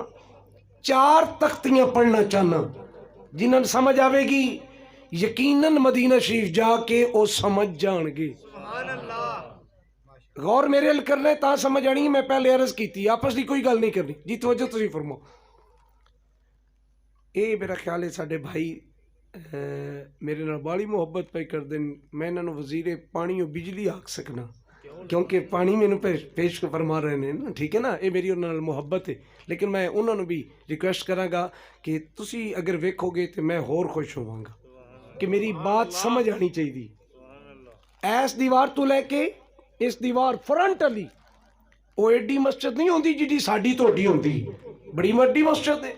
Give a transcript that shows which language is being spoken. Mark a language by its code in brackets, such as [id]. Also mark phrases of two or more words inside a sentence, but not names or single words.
[pa] 4 تختیاں پڑھنا چاہنا, جنہاں سمجھ آوے گی یقیناً مدینہ شریف جا کے او سمجھ جان گے. غور میرے ال کرنا ہے تا سمجھ آنی. میں پہلے عرض کی تھی آپس دی کوئی گل نہیں کرنی. جی توجہ تسی فرماؤ. اے میرا خیال ہے ساڈے بھائی میرے نال بڑی محبت پہ کر دیں. میں انہاں نوں وزیر پانی و بجلی آکھ سکنا, ਕਿਉਂਕਿ ਪਾਣੀ ਮੈਨੂੰ ਪੇਸ਼ ਫਰਮਾ ਰਹੇ ਨੇ ਨਾ, ਠੀਕ ਹੈ ਨਾ, ਇਹ ਮੇਰੀ ਉਹਨਾਂ ਨਾਲ ਮੁਹੱਬਤ ਹੈ। ਲੇਕਿਨ ਮੈਂ ਉਹਨਾਂ ਨੂੰ ਵੀ ਰਿਕੁਐਸਟ ਕਰਾਂਗਾ ਕਿ ਤੁਸੀਂ ਅਗਰ ਵੇਖੋਗੇ ਤੇ ਮੈਂ ਹੋਰ ਖੁਸ਼ ਹੋਵਾਂਗਾ ਕਿ ਮੇਰੀ ਬਾਤ ਸਮਝ ਆਣੀ ਚਾਹੀਦੀ। ਇਸ ਦੀਵਾਰ ਤੋਂ ਲੈ ਕੇ ਇਸ ਦੀਵਾਰ ਫਰੰਟ ਵਾਲੀ ਉਹ ਐਡੀ ਮਸਜਿਦ ਨਹੀਂ ਹੁੰਦੀ ਜਿਹੜੀ ਸਾਡੀ ਤੁਹਾਡੀ ਹੁੰਦੀ, ਬੜੀ ਵੱਡੀ ਮਸਜਿਦ ਹੈ।